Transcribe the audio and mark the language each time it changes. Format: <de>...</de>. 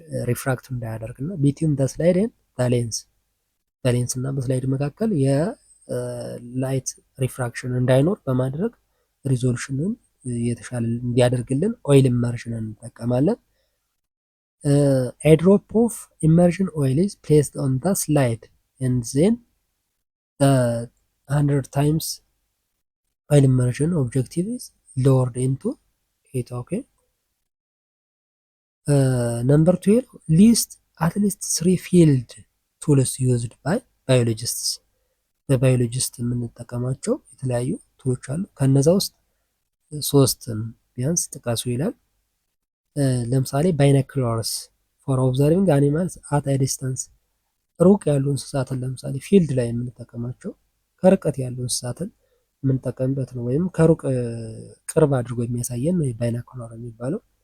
<am>ሪፍራክት እንዳያደርግ እና ቢትዊን ዘ ስላይድ ኤንድ ዘ ሌንስ በሌንስ እና በስላይድ መካከል የላይት ሪፍራክሽን እንዳይኖር በማድረግ ሪዞሉሽንን የተሻለ እንዲያደርግልን ኦይል ኢመርሽንን እንጠቀማለን።</am> <en>A drop of immersion oil is placed on the slide and then the 100 times oil immersion objective is lowered into it. Okay. Number 12, list at least 3 field tools used by biologists.</en> <am>በባዮሎጂስት የምንጠቀማቸው የተለያዩ ቱሎች አሉ። ከነዛ ውስጥ 3ን ቢያንስ ጥቀሱ ይላል። ለምሳሌ ባይናኩላርስ ፎር ኦብዘርቪንግ አኒማልስ አት አ ዲስታንስ፣ ሩቅ ያሉ እንስሳትን ለምሳሌ ፊልድ ላይ የምንጠቀማቸው ከርቀት ያሉ እንስሳትን የምንጠቀምበት ነው። ወይም ከሩቅ ቅርብ አድርጎ የሚያሳየን ነው ባይናኩላር የሚባለው።</am>